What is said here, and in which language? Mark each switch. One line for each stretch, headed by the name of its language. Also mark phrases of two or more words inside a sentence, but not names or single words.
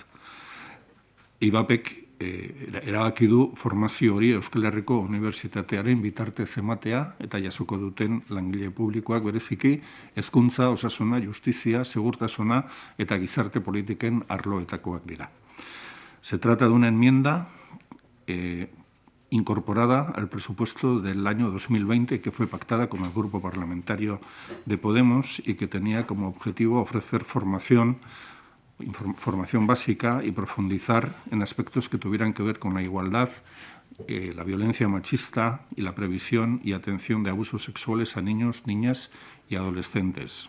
Basque: IBAPek erabaki du formazio hori Euskal Herriko Unibertsitatearen bitartez ematea eta jasoko duten langile publikoak bereziki hezkuntza, osasuna, justizia, segurtasuna eta gizarte politiken arloetakoak dira.
Spanish: Se trata de una enmienda incorporada al presupuesto del año 2020 que fue pactada con el Grupo Parlamentario de Podemos y que tenía como objetivo ofrecer formación básica y profundizar en aspectos que tuvieran que ver con la igualdad, la violencia machista y la previsión y atención de abusos sexuales a niños, niñas y adolescentes.